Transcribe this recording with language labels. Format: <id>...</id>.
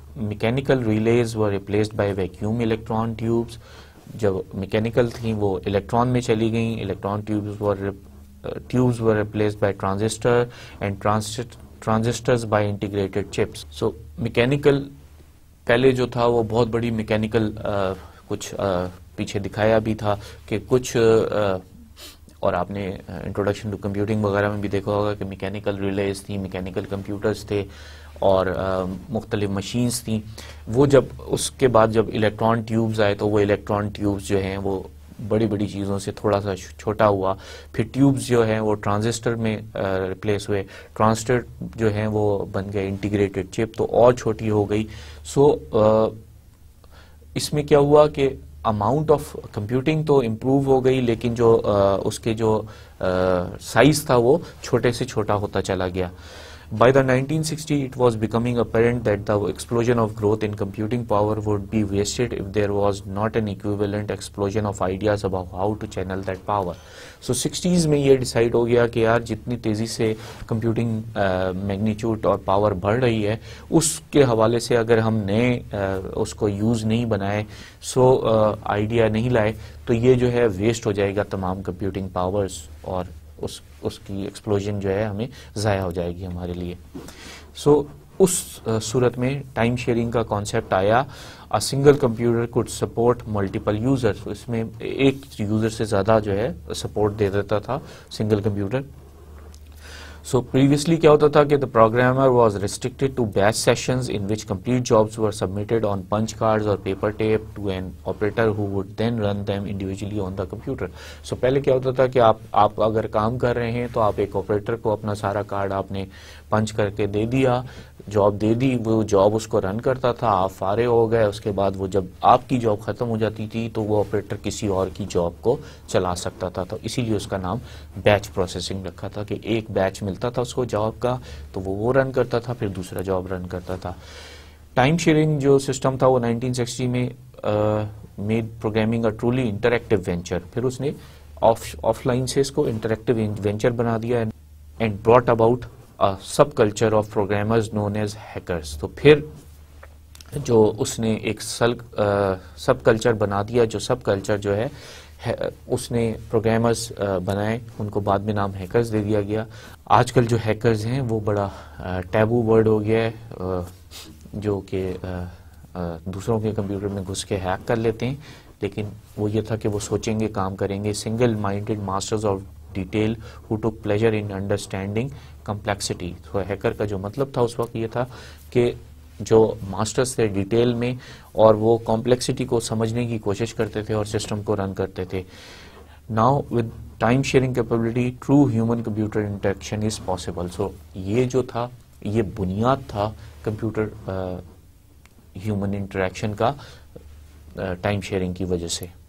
<en>mechanical relays were replaced by vacuum electron tubes.</en> <ur>جو mechanical تھیں وہ electron میں چلی گئیں.</ur> <en>electron tubes were replaced by transistor and transistors by integrated chips.</en> <ur>So mechanical پہلے جو تھا وہ بہت بڑی mechanical کچھ پیچھے دکھایا بھی تھا کہ کچھ اور آپ نے انٹروڈکشن ٹو کمپیوٹنگ وغیرہ میں بھی دیکھا ہوگا کہ میکینیکل ریلیز تھیں، میکینیکل کمپیوٹرز تھے اور مختلف مشینز تھیں. وہ جب اس کے بعد جب الیکٹران ٹیوبز آئے تو وہ الیکٹران ٹیوبز جو ہیں وہ بڑی بڑی چیزوں سے تھوڑا سا چھوٹا ہوا. پھر ٹیوبز جو ہیں وہ ٹرانزسٹر میں ریپلیس ہوئے. ٹرانزسٹر جو ہیں وہ بن گئے انٹیگریٹڈ چپ، تو اور چھوٹی ہو گئی. سو اس میں کیا ہوا کہ اماؤنٹ آف کمپیوٹنگ تو امپروو ہو گئی، لیکن جو اس کے جو سائز تھا وہ چھوٹے سے چھوٹا ہوتا چلا گیا.</ur> <en>By the 1960s, it was becoming apparent that the explosion of growth in computing power would be wasted if there was not an equivalent explosion of ideas about how to channel that power.</en> <ur>So 60s میں یہ decide ہو گیا کہ یار جتنی تیزی سے computing magnitude اور power بڑھ رہی ہے، اس کے حوالے سے اگر ہم نئے اس کو یوز نہیں بنائے، آئیڈیا نہیں لائے، تو یہ جو ہے ویسٹ ہو جائے گا تمام کمپیوٹنگ پاورز، اور اس کی ایکسپلوژن جو ہے ہمیں ضائع ہو جائے گی ہمارے لیے. سو اس صورت میں ٹائم شیئرنگ کا کانسیپٹ آیا.</ur> <en>Single computer code support multiple user.</en> <ur>اس میں ایک یوزر سے زیادہ جو ہے سپورٹ دے دیتا تھا سنگل کمپیوٹر. سو پریویسلی کیا ہوتا تھا کہ</ur> <en>the programmer was restricted to batch sessions in which complete jobs were submitted on punch cards or paper tape to an operator who would then run them individually on the computer.</en> <ur>سو پہلے کیا ہوتا تھا کہ آپ اگر کام کر رہے ہیں تو آپ ایک آپریٹر کو اپنا سارا کارڈ آپ نے پنچ کر کے دے دیا، جاب دے دی، وہ جاب اس کو رن کرتا تھا، آپ فارغ ہو گئے. اس کے بعد وہ جب آپ کی جاب ختم ہو جاتی تھی تو وہ آپریٹر کسی اور کی جاب کو چلا سکتا تھا. تو اسی لیے اس کا نام بیچ پروسیسنگ رکھا تھا کہ ایک بیچ ملتا تھا اس کو جاب کا، تو وہ رن کرتا تھا، پھر دوسرا جاب رن کرتا تھا. ٹائم شیئرنگ جو سسٹم تھا وہ 1960 میں</ur> <en>Made programming a truly interactive venture.</en> <ur>پھر اس نے آف لائن سے اس کو انٹریکٹیو وینچر بنا دیا</ur> <en>And brought about subculture of programmers known as hackers.</en> <ur>تو پھر جو اس نے ایک سب کلچر بنا دیا، جو سب کلچر جو ہے اس نے پروگرامرز بنائے، ان کو بعد میں نام ہیکرز دے دیا گیا. آج کل جو ہیکرز ہیں وہ بڑا ٹیبو ورڈ ہو گیا ہے، جو کہ دوسروں کے کمپیوٹر میں گھس کے ہیک کر لیتے ہیں، لیکن وہ یہ تھا کہ وہ سوچیں گے، کام کریں گے.</ur> <en>Single minded masters of detail who took pleasure in understanding complexity.</en> <ur>تو ہیکر کا جو مطلب تھا اس وقت یہ تھا کہ جو ماسٹرز تھے ڈیٹیل میں، اور وہ کمپلیکسٹی کو سمجھنے کی کوشش کرتے تھے اور سسٹم کو رن کرتے تھے.</ur> <en>Now with time sharing capability through human computer interaction is possible.</en> <ur>سو یہ جو تھا یہ بنیاد تھا کمپیوٹر ہیومن انٹریکشن کا ٹائم شیئرنگ کی وجہ سے.</ur>